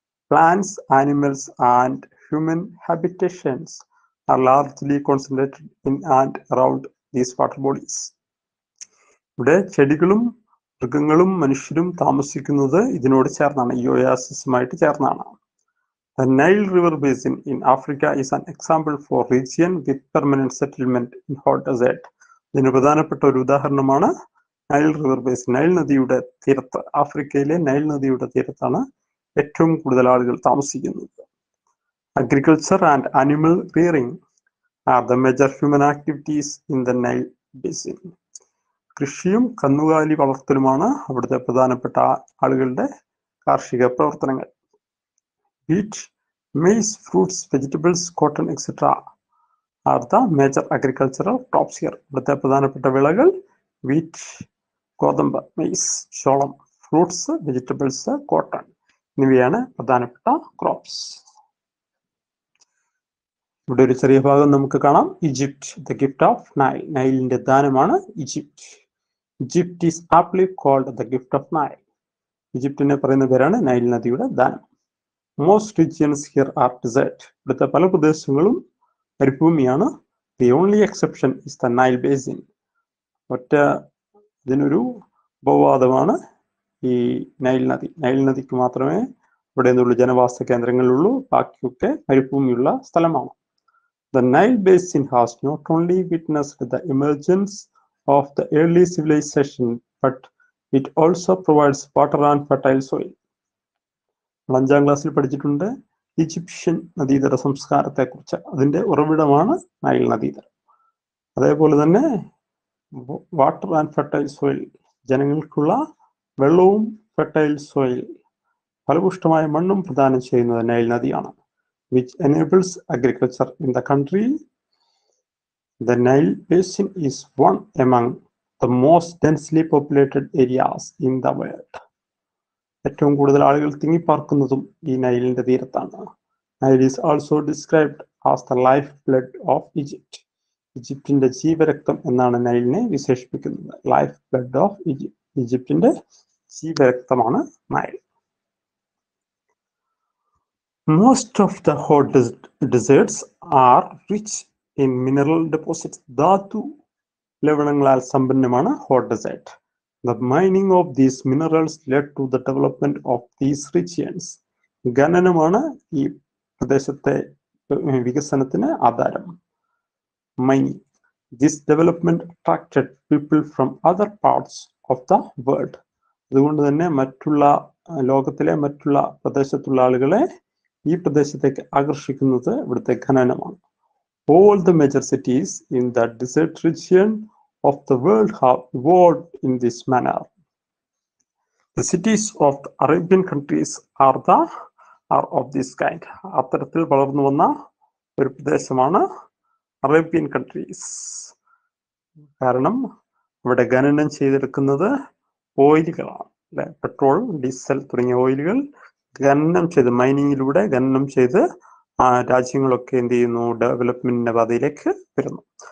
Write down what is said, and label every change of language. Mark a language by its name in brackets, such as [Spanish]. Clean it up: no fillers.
[English] Plants, animals and human habitations are largely concentrated in and around these water bodies. [Malayalam] ഇവിടെ ചെടികളും മൃഗങ്ങളും മനുഷ്യരും താമസിക്കുന്നത് ഇതിനോട് ചേർന്നാണ്, ഈ ഒയാസിസുമായിട്ട് ചേർന്നാണ്. [English] The Nile River Basin in Africa is an example for region with permanent settlement in hot desert. [Malayalam] ഇതിന് പ്രധാനപ്പെട്ട ഒരു ഉദാഹരണമാണ് നൈൽ റിവർ ബേസിൻ. നൈൽ നദിയുടെ തീരത്ത്, ആഫ്രിക്കയിലെ നൈൽ നദിയുടെ തീരത്താണ് ഏറ്റവും കൂടുതൽ ആളുകൾ താമസിക്കുന്നത്. [English] Agriculture and animal rearing are the major human activities in the Nile basin. [Malayalam] കൃഷിയും കന്നുകാലി വളർത്തലുമാണ് അവിടുത്തെ പ്രധാനപ്പെട്ട ആളുകളുടെ കാർഷിക പ്രവർത്തനങ്ങൾ. [English] Wheat, maize, fruits, vegetables, cotton etc. are the major agricultural crops here. [Malayalam] ഇവിടുത്തെ പ്രധാനപ്പെട്ട വിളകൾ വീറ്റ്, ഗോതമ്പ്, മെയ്സ്, ചോളം, ഫ്രൂട്ട്സ്, വെജിറ്റബിൾസ്, കോട്ടൺ എന്നിവയാണ് പ്രധാനപ്പെട്ട ക്രോപ്സ്. ഇവിടെ ഒരു ചെറിയ ഭാഗം നമുക്ക് കാണാം. [English] Egypt, the gift of Nile. [Malayalam] നൈലിന്റെ ദാനമാണ് Egypt. [English] Egypt is aptly called the gift of Nile. [Malayalam] ഈജിപ്തിനെ പറയുന്ന പേരാണ് നൈൽ നദിയുടെ ദാനം. [English] Most regions here are desert. [Malayalam] ഇവിടുത്തെ പല പ്രദേശങ്ങളും മരുഭൂമിയാണ്. [English] The only exception is the Nile Basin. [Malayalam] ഒറ്റ ഇതിനൊരു ഉപവാദമാണ് ഈ നൈൽ നദി. നൈൽ നദിക്ക് മാത്രമേ ഇവിടെ നിന്നുള്ള ജനവാസ കേന്ദ്രങ്ങളുള്ളൂ, ബാക്കിയൊക്കെ മരുഭൂമിയുള്ള സ്ഥലമാണ്. [English] The Nile Basin has not only witnessed the emergence of the early civilization, but it also provides water and fertile soil. [Malayalam] 5ാം ക്ലാസ്സിൽ പഠിച്ചിട്ടുണ്ട് ഈജിപ്ഷ്യൻ നദീതട സംസ്കാരത്തെക്കുറിച്ച്. അതിന്റെ ഉറവിടമാണ് നൈൽ നദീതടം. അതേപോലെ തന്നെ [English] water and fertile soil, [Malayalam] ജനങ്ങൾക്കുള്ള വെള്ളവും ഫെർട്ടൈൽ സോയിൽ, ഫലപുഷ്ടമായ മണ്ണും പ്രദാനം ചെയ്യുന്നത് നൈൽ നദിയാണ്. [English] Which enables agriculture in the country. The Nile Basin is one among the most densely populated areas in the world. [Malayalam] ഏറ്റവും കൂടുതൽ ആളുകൾ തിങ്ങിപ്പാർക്കുന്നതും ഈ നൈലിന്റെ തീരത്താണ്. [English] Nile is also described as the life blood of Egypt. [Malayalam] ഈജിപ്തിന്റെ ജീവരക്തം എന്നാണ് നൈലിനെ വിശേഷിപ്പിക്കുന്നത്. [English] life blood of Egypt, [Malayalam] ഈജിപ്തിന്റെ ജീവരക്തമാണ് Nile. [English] Most of the hot deserts are rich in mineral deposits. [Malayalam] ധാതു ലവണങ്ങളാൽ സമ്പന്നമാണ് hot desert. [English] The mining of these minerals led to the development of these regions. [Malayalam] ഖനനമാണ് ഈ പ്രദേശത്തെ വികസനത്തിന് ആധാരം. [English] Mining. This development attracted people from other parts of the world. [Malayalam] അതുകൊണ്ട് തന്നെ മറ്റുള്ള ലോകത്തിലെ മറ്റുള്ള പ്രദേശത്തുള്ള ആളുകളെ ഈ പ്രദേശത്തേക്ക് ആകർഷിക്കുന്നത് ഇവിടുത്തെ ഖനനമാണ്. [English] All the major cities in the desert region of the world have evolved in this manner. The cities of the Arabian countries are of this kind. [Malayalam] അത്തരത്തിൽ വളർന്നു വന്ന ഒരു പ്രദേശമാണ് അറേബ്യൻ കൺട്രീസ്. കാരണം ഇവിടെ ഖനനം ചെയ്തെടുക്കുന്നത് ഓയിലുകളാണ്, അല്ലെ, പെട്രോൾ, ഡീസൽ തുടങ്ങിയ ഓയിലുകൾ ഖനനം ചെയ്ത്, മൈനിങ്ങിലൂടെ ഖനനം ചെയ്ത് രാജ്യങ്ങളൊക്കെ എന്ത് ചെയ്യുന്നു, ഡെവലപ്മെന്റിന്റെ പാതയിലേക്ക് വരുന്നു.